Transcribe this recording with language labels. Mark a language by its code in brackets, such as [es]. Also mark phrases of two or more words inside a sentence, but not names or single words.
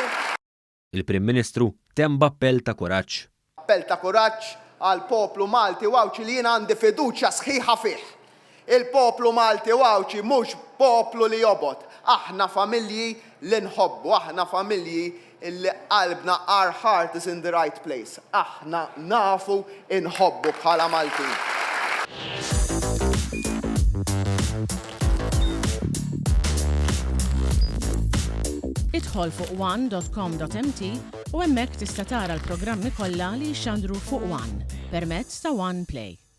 [mt] Il-Prim Ministru temm b'appell ta' kuraġġ. Appell ta' kuraġġ għal poplu Malti wawċi li jien għandi fiduċja sħiħa fih. Il-poplu Malti wawċi mhux poplu li jobod. Aħna familji li nħobbu, aħna familji li qalbna [en] our heart is in the right place. [mt] Aħna nafu inħobbu bħala Maltin. Idħol fuq one.com.mt u hemmhekk tista' tara l-programmi kollha li jxandru fuq One permezz ta' One Play.